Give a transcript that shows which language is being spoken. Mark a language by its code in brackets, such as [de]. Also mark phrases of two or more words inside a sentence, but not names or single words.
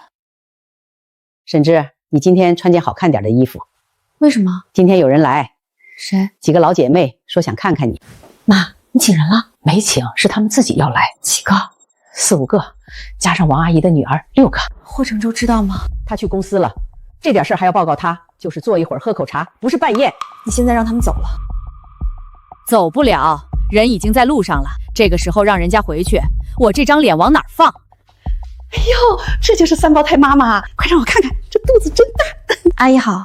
[zh] 沈之，你今天穿件好看點的衣服。為什麼？今天有人來。誰？幾個老姐妹說想看看你。媽，你請人了？沒請，是他們自己要來。幾個？4、5個，加上王阿姨的女兒6個。霍程州知道嗎？他去公司了，這點事還要報告他，就是坐一會兒喝口茶，不是辦宴。你現在讓他們走了。走不了，人已經在路上了。這個時候讓人家回去，我這張臉往哪兒放？哎呦，這就是3胞胎媽媽，快讓我看看，這肚子真大。阿姨好。